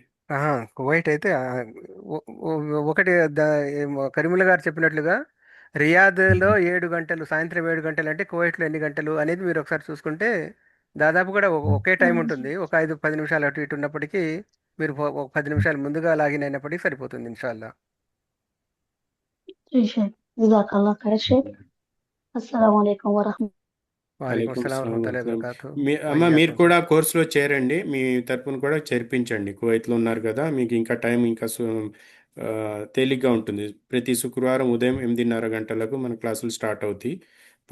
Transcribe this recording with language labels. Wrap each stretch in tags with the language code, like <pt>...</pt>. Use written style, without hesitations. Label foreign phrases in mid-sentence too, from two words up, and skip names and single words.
<te>కువైట్ అయితే ఒకటి కరీముల్లా గారు చెప్పినట్లుగా రియాద్లో 7 గంటలు, సాయంత్రం 7 గంటలు అంటే కువైట్లో ఎన్ని గంటలు అనేది మీరు ఒకసారి చూసుకుంటే దాదాపు కూడా ఒకే టైం ఉంటుంది. ఒక 5-10 నిమిషాలు అటు ఇటు ఉన్నప్పటికీ మీరు ఒక 10 నిమిషాలు ముందుగా లాగిన్ అయినప్పటికీ సరిపోతుంది ఇన్షాల్లా.</te> <ur>جی شیخ۔ جزاک اللہ خیر شیخ.</ur> <ar>السلام عليكم ورحمة الله. వాలేకుమ్ వాలేకుమ్ సలాం అస్సలాం వరహమతుల్లాహి వరహమతుల్లాహి. వబరకాతుహు.</ar> <te>అమ్మ మీరు</te> <ar>వయ్యాకుం.</ar> <te>కూడా కోర్సులో చేరండి, మీ తరపున కూడా చేర్పించండి. కువైట్లో ఉన్నారు కదా, మీకు ఇంకా టైం ఇంకా తేలిగ్గా ఉంటుంది. ప్రతి శుక్రవారం ఉదయం 8:30 గంటలకు మన క్లాసులు స్టార్ట్ అవుతాయి.</te>